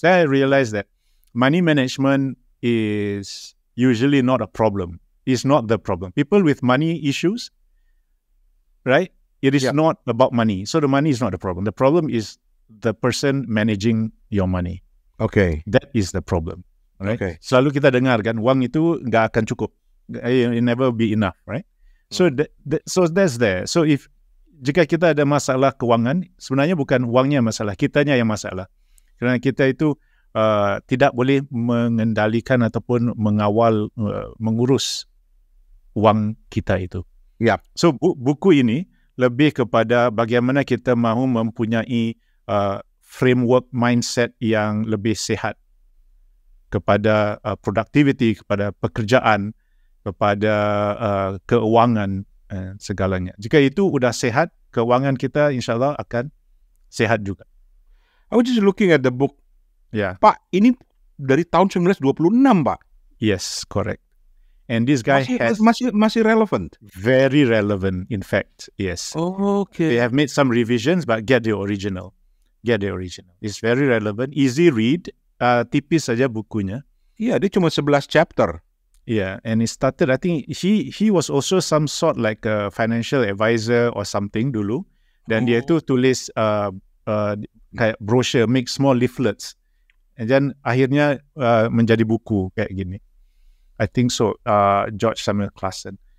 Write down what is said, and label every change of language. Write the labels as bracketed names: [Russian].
[English] Then I realized that money management is usually not a problem. It's not the problem. People with money issues, right? It is not about money. So the money is not the problem. The problem is the person managing your money. Okay. That is the problem. Right? Okay. [Malay] Selalu kita dengar kan, wang itu nggak akan cukup. [English] It never be enough, right? So so that's there. So [Malay] jika kita ada masalah keuangan, sebenarnya bukan wangnya masalah, kitanya yang masalah. Kerana kita itu tidak boleh mengendalikan ataupun mengawal, mengurus wang kita itu. [English] Yeah. [Malay] So buku ini lebih kepada bagaimana kita mahu mempunyai framework mindset yang lebih sehat kepada productivity, kepada pekerjaan, kepada keuangan, segalanya. Jika itu sudah sehat, keuangan kita insyaAllah akan sehat juga. [English] I was just looking at the book. Yeah. [Indonesian] Pak, ini dari tahun 1926, Pak. [English] Yes, correct. And this guy [Indonesian] masih relevant. [English] Very relevant, in fact. Yes. Oh, okay. They have made some revisions, but get the original. It's very relevant, easy read. [Indonesian] Tipis saja bukunya. Iya, dia cuma 11 chapter. [English] Yeah, and he started, I think he was also some sort like a financial advisor or something [Indonesian] dulu. [Malay] Dan dia itu tulis kayak brochure, [English] make small leaflets. And then [Malay] akhirnya menjadi buku kayak gini. [English] I think so, George Samuel Clason.